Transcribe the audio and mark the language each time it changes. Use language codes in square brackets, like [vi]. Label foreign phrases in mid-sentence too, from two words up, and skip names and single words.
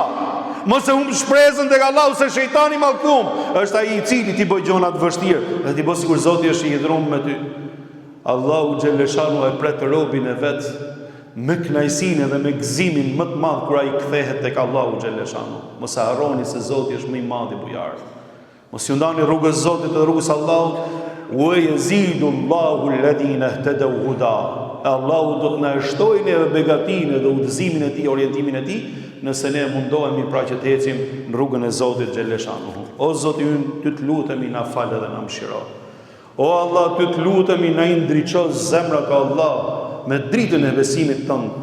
[sq] Mos e humb shpresën tek Allahu se shejtani mallkum është ai I cili ti bëj gjona të vështirë dhe ti bëj sikur Zoti është I dhëruar me ty. Allahu xhaleshanu e pret robin e vet me kënaqësinë dhe me gëzimin më të madh kur ai kthehet tek Allahu xhaleshanu. Mos e harroni se Zoti është më I madh I bujar. Mos ju ndani rrugës Zotit dhe rrugës Allahut. [ar] ويزيد الله الذين اهتدوا هدى. [sq] Allahu do të na shtojë neve begatinë dhe udhëzimin e tij, orientimin e tij, nëse ne mundohemi pra që të ecim në rrugën e Zotit xhaleshanuhu. O Zoti ynë, ty të lutemi na fal dhe na mëshiro. O Allah, ty të lutemi na I ndriço zemrat o Allah me dritën e besimit tënd.